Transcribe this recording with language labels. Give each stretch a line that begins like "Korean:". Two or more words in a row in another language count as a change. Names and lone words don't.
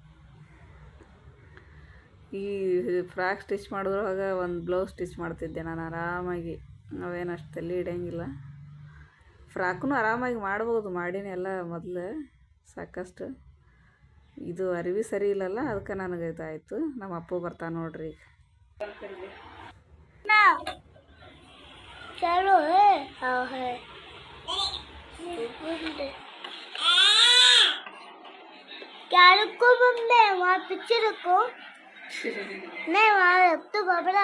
Kannada: ಈ
English: frock stitch
Kannada: ಮಾಡಿದ್ರೊಳಗ ಒಂದು
English: blouse stitch
Kannada: ಮಾಡ್ತಿದ್ದೆ ನಾನು ಆರಾಮಾಗಿ. ಅವೇನು ಅಷ್ಟು ತಲೆ ಹಿಡಿಯಂಗಿಲ್ಲ. ಫ್ರಾಕ್ನು ಆರಾಮಾಗಿ ಮಾಡ್ಬೋದು, ಮಾಡೀನಿ ಎಲ್ಲ ಮೊದಲು ಸಾಕಷ್ಟು. ಇದು ಅರಿವಿ ಸರಿ ಇಲ್ಲಲ್ಲ, ಅದಕ್ಕೆ ನನಗೆ ಇದಾಯಿತು. ನಮ್ಮ ಅಪ್ಪ ಬರ್ತಾನೆ ನೋಡ್ರಿ ಈಗ.
Hindi: चलो है हाँ है क्या रुको मम्मी वहाँ पीछे रुको नहीं वहाँ रख तो बाबरा